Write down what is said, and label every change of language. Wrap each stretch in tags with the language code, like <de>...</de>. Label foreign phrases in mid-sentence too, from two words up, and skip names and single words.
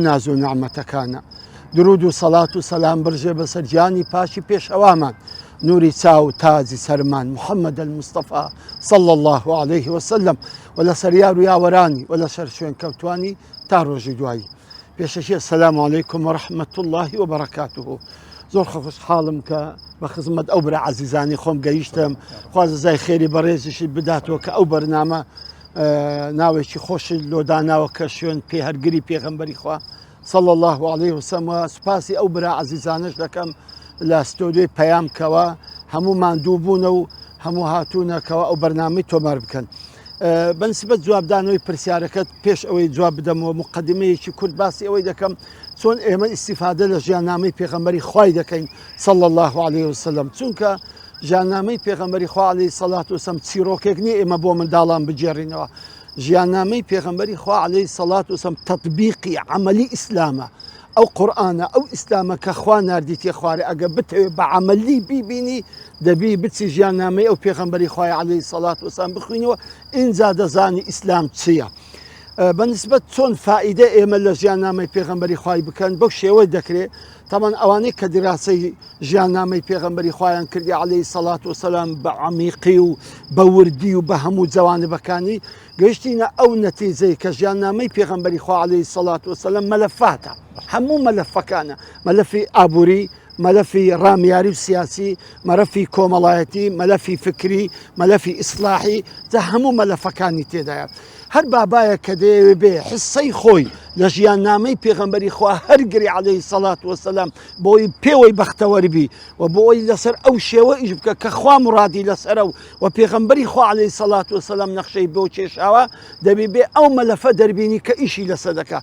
<ckb>ناز و نعمەتەکانە درود و سەڵات و سەلام برژێ بەسەر گیانی پاشی پێشەوامان نوری چاو تازی سەرمان محەممەد المستەفا</ckb> <ar>صلی الله عليه وسلم</ar> <ckb>و لەسەر یار و یاوەرانی و لەسەر شوێن کەوتوانی تا ڕۆژی دوایی پێشەشی</ckb> <ar>السلام علیکم و رحمة الله و بەرەکاتوه</ar> <ckb>زۆر خۆشحاڵم کە بە خزمەت ئەو برا عەزیزانی خۆم گەیشتم خوازە زای خێری بەڕێزیشی بداتەوە کە ئەو بەرنامە ناوێکی خۆشی لۆداناوە کە شوێن پێهەرگری پێغەمبەری خوا</ckb> <ar>صلى الله عليه وسلم</ar> <ckb>وسپاسی ئەو برا عەزیزانش دەکەم لە ستۆدیۆی پەیام کەوە هەموومان دوو بوونە و هەموو هاتوونەکەوە ئەو بەرنامەی تۆمار بکەن بەنسبەت جوابدانەوەی پرسیارەکەت پێش ئەوەی جواب بدەمەوە مقدمەیەکی کورت باسی ئەوەی دەکەم چۆن ئێمە ئیسیفادە لە ژیاننامەی پێغەمبەری خوای دەکەین</ckb> <ar>صلى الله عليه وسلم</ar> <ckb>چونکە ژیاننامەی پێغەمبەری خوا</ckb> <ar>عليه الصلاة والسلام</ar> <ckb>چیرۆکێک نییە ئێمە بۆ منداڵان بجێڕینەوە ژیاننامەی پێغەمبەری خوا</ckb> <ar>عليه الصلاة والسلام</ar> <ckb>تطبیقی عملی ئیسلامە ئەو قورئانە ئەو ئیسلامە کە خوا ناردیتێ خوارێ ئەگە بتەوێت بە عملی بیبینی دەبی بچی ژیاننامەی ئەو پێغەمبەری خوای</ckb> <ar>عليه الصلاة والسلام</ar> <ckb>بخوینەوە ئینجا دەزانی ئیسلام چییە بەنسبەت چۆن فائیدە ئێمە لە ژیاننامەی پێغەمبەری خوای بکەن بەو شێوەی دەکرێت تەمان ئەوانەی کە دیراسەی ژیاننامەی پێغەمبەری خوایان کردی</ckb> <ar>عليه الصلاة والسلام</ar> <ckb>بە عەمیقی و بە وردی و بە هەموو جەوانبەکانی گەیشتینە ئەو نەتیجەی کە ژیاننامەی پێغەمبەری خوا عليه</ckb> <ar>الصلاة والسلام</ar> <ckb>مەلەفاتە هەموو مەلەفەکانە مەلەفی ئابووری مەلەفی ڕامیاری و سیاسی مەلەفی کۆمەڵایەتی مەلەفی فکری مەلەفی ئیسلاحی جا هەموو مەلەفەکانی تێدایە هەر بابایە کە دەیەوێ بێ حسەی خۆی لە ژیاننامەی پێغەمبەری خوا هەرگری</ckb> <ar>عەلەیهی سەڵات وەسەلام</ar> <ckb>بۆی پێوەی بەختەوەربی و بۆی لەسەر ئەو شێوە ئیش بکە کە خوا مرادی لەسەرە و پێغەمبەری خوا</ckb> <ar>عەلەیهی سەڵات وەسەلام</ar> <ckb>نەخشەی بۆ کێشاوە دەبێ بێ ئەو مەلەفە دەربینی کە ئیشی لەسەر دەکا.</ckb>